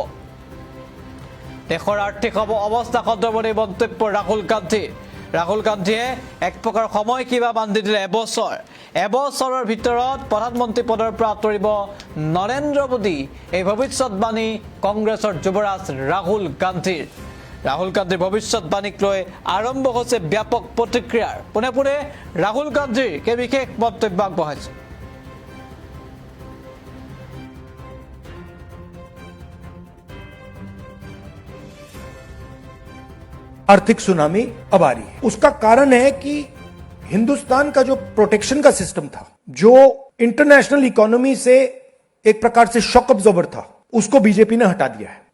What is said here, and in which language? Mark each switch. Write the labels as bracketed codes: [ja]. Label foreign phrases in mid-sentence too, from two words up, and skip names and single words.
[as] দেশৰ আৰ্থিক অৱস্থা সন্দৰ্ভত এই মন্তব্য ৰাহুল গান্ধীয়ে এক প্ৰকাৰ সময় কিবা বান্ধি দিলে এবছৰৰ ভিতৰত প্ৰধানমন্ত্ৰী পদৰ পৰা আঁতৰিব নৰেন্দ্ৰ মোদী। এই ভৱিষ্যতবাণী কংগ্ৰেছৰ যুৱৰাজ ৰাহুল গান্ধীৰ ভৱিষ্যতবাণীক লৈ আৰম্ভ হৈছে ব্যাপক প্ৰতিক্ৰিয়াৰ। পোনে পোনে ৰাহুল গান্ধীৰ কে বিশেষ মন্তব্য আগবঢ়াইছে। [hi] आर्थिक सुनामी अब आ रही है। उसका कारण है कि हिंदुस्तान का जो प्रोटेक्शन का सिस्टम था, जो [en] international economy [hi] से एक प्रकार से [en] shock absorber [hi] था, उसको बीजेपी ने हटा दिया है।